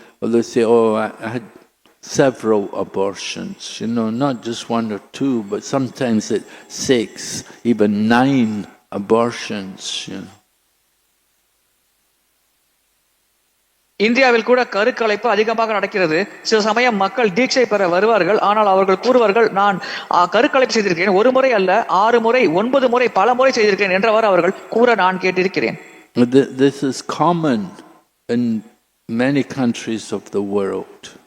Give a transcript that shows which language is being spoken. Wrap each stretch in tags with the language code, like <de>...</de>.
<en>Well, they say, oh, I had several abortions, not just 1 or 2, but sometimes it's 6, even 9 abortions,</en> <ta>இந்தியாவில் கூட கருக்கலைப்பு அதிகமாக நடக்கிறது. சில சமயம் மக்கள் தீட்சை பெற வருவார்கள். ஆனால் அவர்கள் கூறுவார்கள், நான் கருக்கலைப்பு செய்திருக்கிறேன், 1 முறை அல்ல, 6 முறை, 9 முறை, பல முறை செய்திருக்கிறேன் என்றவாறு அவர்கள் கூற நான் கேட்டிருக்கிறேன்.</ta> <en>This is common in many countries of the world.</en>